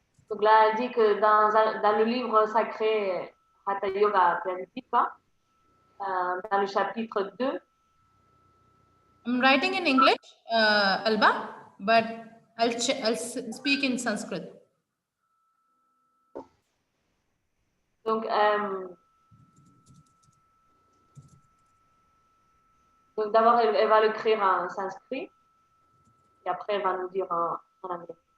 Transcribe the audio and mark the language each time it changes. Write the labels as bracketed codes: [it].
[fr] Donc là, elle dit que dans le livre sacré Hatha Yoga Pradipika, dans le chapitre 2, [en] I'm writing in English, Alba, but I'll speak in Sanskrit. [fr] Donc d'abord, elle va l'écrire en sanskrit et après, elle va nous dire en anglais.